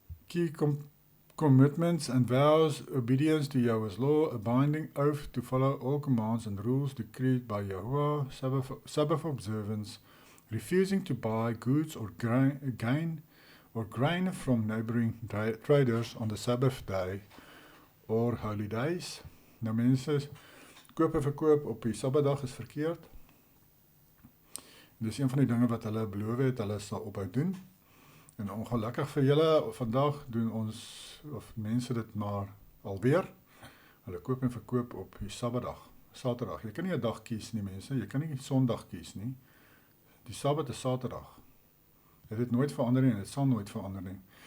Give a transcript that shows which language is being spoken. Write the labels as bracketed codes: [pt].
[en] Key commitments and vows, obedience to Yahweh's law, a binding oath to follow all commands and rules decreed by Yahuwah, Sabbath observance, refusing to buy goods or grain from neighboring traders on the Sabbath day or holy days. [af] Nou mense, koop en verkoop op die Sabbatdag is verkeerd. Dis een van die dinge wat hulle beloof het, hulle sal ophou doen. En ongelukkig vir julle, vandag doen ons, of mense dit maar alweer. Hulle koop en verkoop op die Sabbatdag, Saterdag. Jy kan nie 'n dag kies nie mense, jy kan nie Sondag kies nie. Die Sabbat is Saterdag. Dit het nooit verander nie en dit sal nooit verander nie.